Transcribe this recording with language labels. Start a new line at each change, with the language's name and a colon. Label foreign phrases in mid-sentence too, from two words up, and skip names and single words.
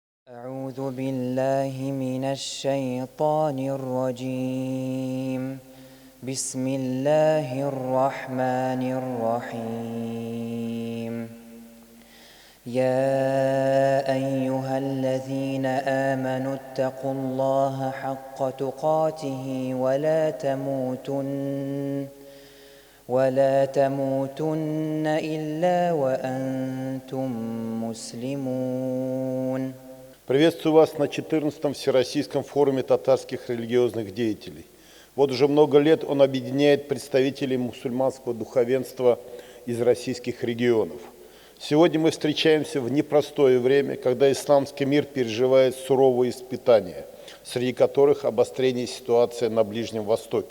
Arabic: أعوذ بالله من الشيطان الرجيم بسم الله الرحمن الرحيم يا أيها الذين آمنوا اتقوا الله حق تقاته ولا تموتن إلا وأنتم مسلمون.
Russian: Приветствую вас на 14-м Всероссийском форуме татарских религиозных деятелей. Вот уже много лет он объединяет представителей мусульманского духовенства из российских регионов. Сегодня мы встречаемся в непростое время, когда исламский мир переживает суровые испытания, среди которых обострение ситуации на Ближнем Востоке.